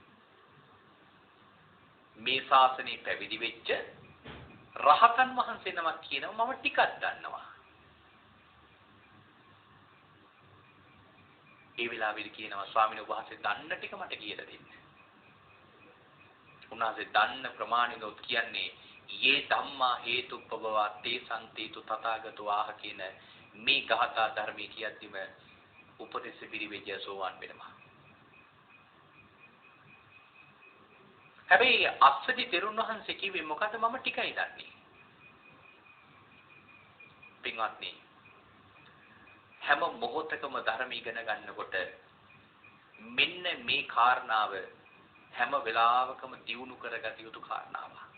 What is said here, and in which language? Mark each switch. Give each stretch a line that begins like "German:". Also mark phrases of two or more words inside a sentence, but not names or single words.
Sinhala: මේ ශාසනය පැවිදි වෙච්ච රහතන් වහන්සේ නමක් කියනවා මම ටිකක් දන්නවා. ඒ වෙලාවෙදි කියනවා ස්වාමීන් වහන්සේ දන්න ටික මට කියලා දෙන්න. උන්වහන්සේ දන්න ප්‍රමාණිනොත් කියන්නේ
Pali: යේ ධම්මා හේතුප්පවවා තේ සම්තේතු තථාගතෝ ආහ
Sinhala: කියන මේ ගාථා ධර්මයේ කියද්දිම උපදේශ පිරිවෙජ්‍ය සෝවාන් වෙනවා. හැබැයි අස්සජි තෙරුන් වහන්සේ කිව්වේ මොකද මම ටිකයි දන්නේ. පින්වත්නි හැම මොහොතකම ධර්ම ඉගෙන ගන්නකොට මෙන්න මේ කාරණාව හැම වෙලාවකම දියුණු කරගත යුතු කාරණාවක්.